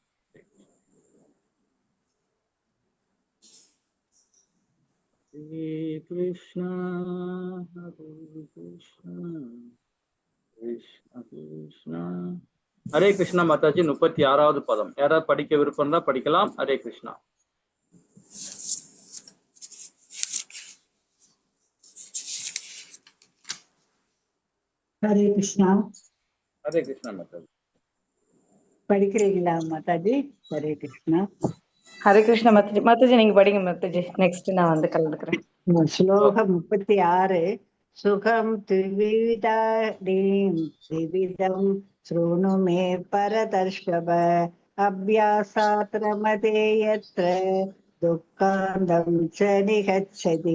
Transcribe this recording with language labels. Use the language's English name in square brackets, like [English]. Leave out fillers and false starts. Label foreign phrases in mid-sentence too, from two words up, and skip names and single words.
[Tamil] ஹரே கிருஷ்ணா கிருஷ்ண கிருஷ்ணா ஹரே கிருஷ்ணா மாதாஜி 36வது பதம். யாராவது படிக்க விருப்பம் தான் படிக்கலாம். ஹரே கிருஷ்ணா. हरे कृष्णा माताजी படிக்கிறீங்களா மாதாஜி? ஹரே கிருஷ்ணா. ஹரே கிருஷ்ணா மாதாஜி நீங்க படிங்க மாதாஜி. நெக்ஸ்ட் நான் வந்து கலந்துக்கிறேன். ஸ்லோகம் 36. [Sanskrit] सुखं त्रिविधं शृणु मे भरतर्षभ अभ्यासात् रमते यत्र दुःखान्तं च निगच्छति.